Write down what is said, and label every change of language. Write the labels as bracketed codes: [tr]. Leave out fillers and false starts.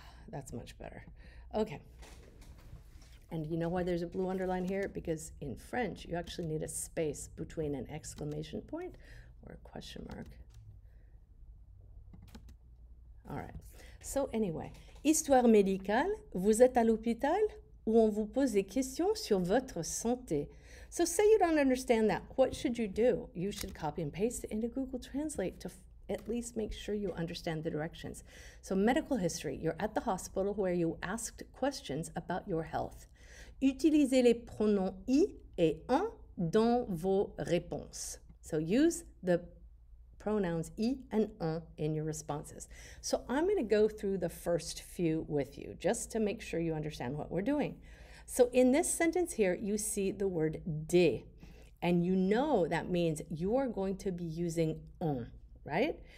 [en] That's much better. Okay. And you know why there's a blue underline here? Because in French, you actually need a space between an exclamation point or a question mark. All right. So anyway, [fr] histoire médicale, vous êtes à l'hôpital où on vous pose des questions sur votre santé. [en] So say you don't understand that. What should you do? You should copy and paste it into Google Translate to at least make sure you understand the directions. So medical history, you're at the hospital where you asked questions about your health. [fr] Utilisez les pronoms I et en dans vos réponses. [en] So use the pronouns I and en in your responses. So I'm going to go through the first few with you just to make sure you understand what we're doing. So in this sentence here, you see the word de, and you know that means you are going to be using en, right?